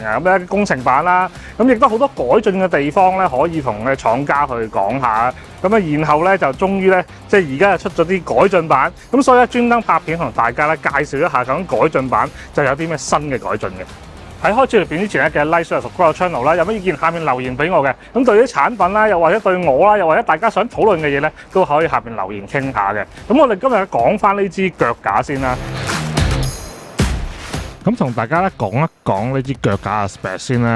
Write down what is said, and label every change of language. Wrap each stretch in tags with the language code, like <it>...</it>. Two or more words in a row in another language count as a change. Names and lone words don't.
<yue>咁咧工程版啦，咁亦都好多改進嘅地方咧，可以同咧廠家去講下。咁啊，然後咧就終於咧，即係而家就出咗啲改進版。咁所以咧專登拍片同大家咧介紹一下究竟改進版就有啲咩新嘅改進嘅。喺開始條片之前咧，記得</yue> <en>like、share、subscribe</en> <yue>個 channel 啦。有乜意見下面留言俾我嘅。咁對於產品啦，又或者對我啦，又或者大家想討論嘅嘢咧，都可以下面留言傾下嘅。咁我哋今日講翻呢支腳架先啦。咁同大家咧講一講呢支腳架嘅 spec 先啦。</yue>